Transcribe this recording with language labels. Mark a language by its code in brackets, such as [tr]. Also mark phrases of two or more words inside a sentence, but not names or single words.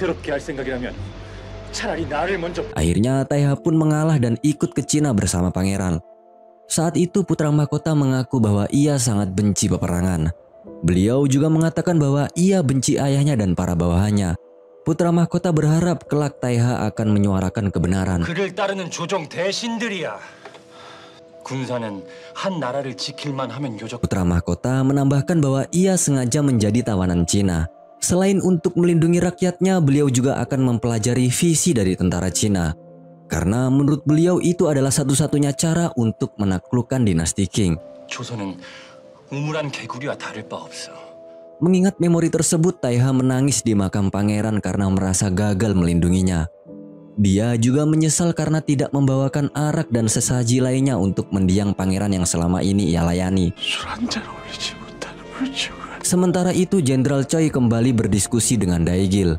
[id] Akhirnya Taiha pun mengalah dan ikut ke Cina bersama pangeran. Saat itu putra mahkota mengaku bahwa ia sangat benci peperangan. Beliau juga mengatakan bahwa ia benci ayahnya dan para bawahannya. Putra mahkota berharap kelak Taiha akan menyuarakan kebenaran. [ko] 그를 따르는 조정 대신들이야. 군사는 한 나라를 지킬만 하면 요적. [id] Putra mahkota menambahkan bahwa ia sengaja menjadi tawanan Cina. Selain untuk melindungi rakyatnya, beliau juga akan mempelajari visi dari tentara Cina. Karena menurut beliau itu adalah satu-satunya cara untuk menaklukkan dinasti Qing. [ko] 조선은 우물한 개구리와 다를 바 없어. [id] Mengingat memori tersebut, Taiha menangis di makam pangeran karena merasa gagal melindunginya. Dia juga menyesal karena tidak membawakan arak dan sesaji lainnya untuk mendiang pangeran yang selama ini ia layani. Sementara itu, Jenderal Choi kembali berdiskusi dengan Daigil.